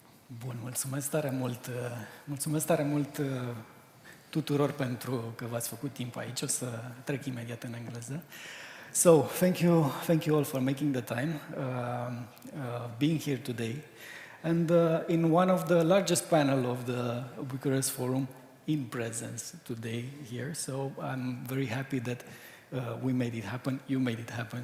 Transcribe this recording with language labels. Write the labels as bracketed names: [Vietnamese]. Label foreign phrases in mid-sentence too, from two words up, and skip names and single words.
[Romanian] Bun, mulțumesc tare mult tuturor pentru că v-ați făcut timp aici. O să trec imediat în engleză. [English] So, thank you all for making the time, being here today. And in one of the largest panel of the Bucharest Forum in presence today here. So I'm very happy that we made it happen, you made it happen.